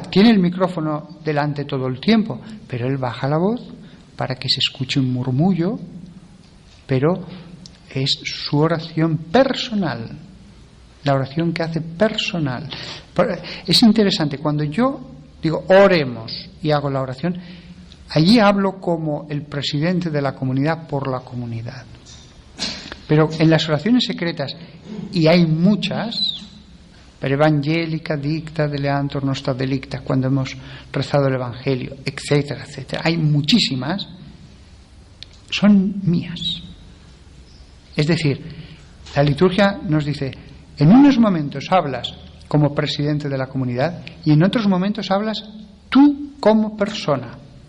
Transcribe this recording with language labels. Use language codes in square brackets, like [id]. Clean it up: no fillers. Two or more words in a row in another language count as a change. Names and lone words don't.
[es] Tiene el micrófono delante todo el tiempo, pero él baja la voz para que se escuche un murmullo, pero es su oración personal, la oración que hace personal. Es interesante, cuando yo digo oremos y hago la oración, allí hablo como el presidente de la comunidad por la comunidad. Pero en las oraciones secretas, y hay muchas, [la] per evangelica dicta deleantur nostra delicta, [es] cuando hemos rezado el Evangelio, etcétera, etcétera, hay muchísimas, son mías. Es decir, la liturgia nos dice, en unos momentos hablas como presidente de la comunidad y en otros momentos hablas tú como persona.